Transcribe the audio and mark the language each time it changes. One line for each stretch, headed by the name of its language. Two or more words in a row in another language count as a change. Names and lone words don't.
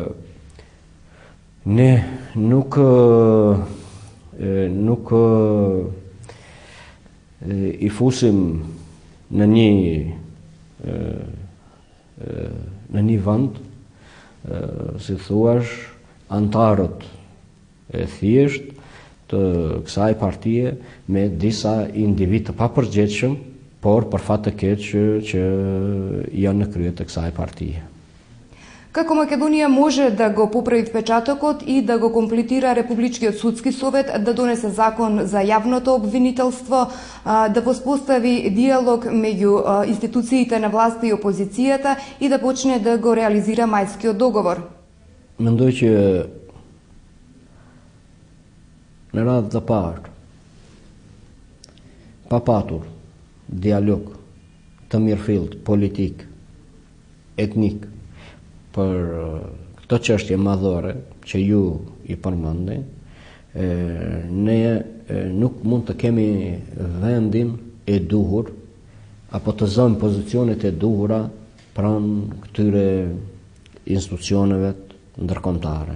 Albanian: ne nuk i fusim në një vend, si thuash, antarët e thjesht të kësaj partie me disa individ të papërgjegjshëm, por për fat të keq që janë në krye të kësaj partie.
Macedonian: Како Македонија може да го поправи впечатокот и да го комплетира Републичкиот судски совет, да донесе закон за јавното обвинителство, да воспостави диалог меѓу институциите на власта и опозицијата и да почне да го реализира Мајскиот договор?
Albanian: Mendoj që në radhë të parë, pa patur dialog të mirëfillt politik, etnik, për këto çështje madhore që ju i përmendni, ne nuk mund të kemi vendin e duhur apo të zëmë pozicionet e duhura pranë këtyre institucioneve ndërkombëtare.